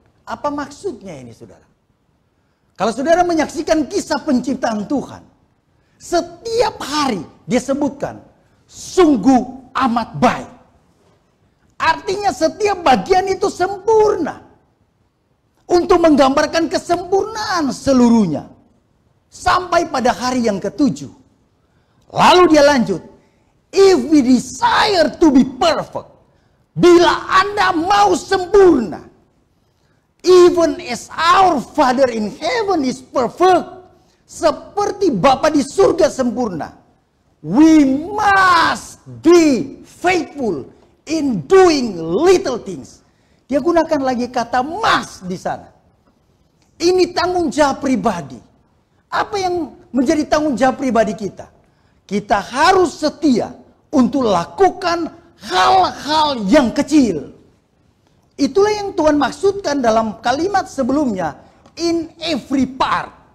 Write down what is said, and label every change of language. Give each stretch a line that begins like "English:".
Indonesian: Apa maksudnya ini, saudara? Kalau saudara menyaksikan kisah penciptaan Tuhan, setiap hari dia sebutkan sungguh amat baik. Artinya setiap bagian itu sempurna untuk menggambarkan kesempurnaan seluruhnya sampai pada hari yang ketujuh. Lalu dia lanjut,
English: if we desire to be perfect,
Indonesian: bila Anda mau sempurna,
English: even as our Father in heaven is perfect,
Indonesian: seperti Bapa di surga sempurna,
English: we must be faithful in doing little things.
Indonesian: Dia gunakan lagi kata must di sana. Ini tanggung jawab pribadi. Apa yang menjadi tanggung jawab pribadi kita? Kita harus setia untuk lakukan hal-hal yang kecil. Itulah yang Tuhan maksudkan dalam kalimat sebelumnya,
English: in every part.